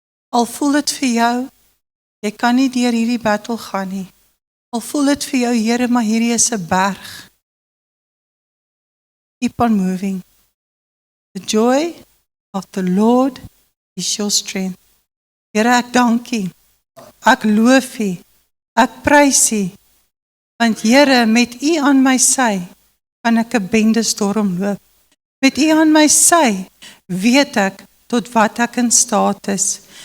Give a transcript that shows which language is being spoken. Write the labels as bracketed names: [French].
[Afrikaans] Al voel dit vir jou, jy kan nie deur hierdie battle gaan nie. Al voel dit vir jou, Here, maar hierdie is 'n berg. [English] Keep on moving. The joy of the Lord is your strength. [Afrikaans] Here, ek dank U. Ek loof U. Ek prys U. Want Here, met U aan my sy, kan ek 'n bendestorm loop. Met U aan my sy, weet ek tot wat ek in staat is.